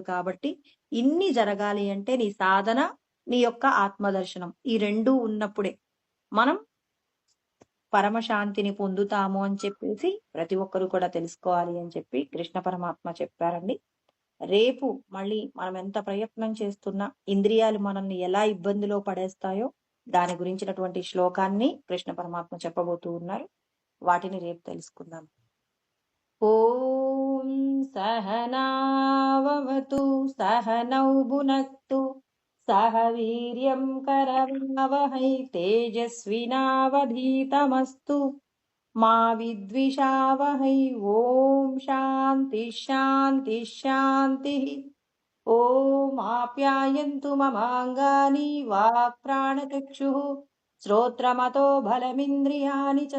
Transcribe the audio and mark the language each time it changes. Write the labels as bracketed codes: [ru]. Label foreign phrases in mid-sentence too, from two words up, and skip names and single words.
[te] కాబట్టి ఇన్ని జరగాలి అంటే నీ సాధన, నీ యొక్క ఆత్మదర్శనం, ఈ రెండూ ఉన్నప్పుడే మనం పరమశాంతిని పొందుతాము అని చెప్పేసి ప్రతి ఒక్కరూ కూడా తెలుసుకోవాలి అని చెప్పి కృష్ణ పరమాత్మ చెప్పారండి. రేపు మళ్ళీ మనం ఎంత ప్రయత్నం చేస్తున్నా ఇంద్రియాలు మనల్ని ఎలా ఇబ్బందిలో పడేస్తాయో దాని గురించినటువంటి శ్లోకాన్ని కృష్ణ పరమాత్మ చెప్పబోతూ ఉన్నారు. వాటిని రేపు తెలుసుకుందాం. [sa] ఓం सहनाववतु सहनौ भुनक्तु सह वीर्यं करवावहै तेजस्विनावधीतमस्तु मा विद्विषावहै ॐ शान्ति शान्ति शान्तिः ॐ आप्यायन्तु ममाङ्गानि वाक्प्राणचक्षुः श्रोत्रमतो बलमिन्द्रियाणि च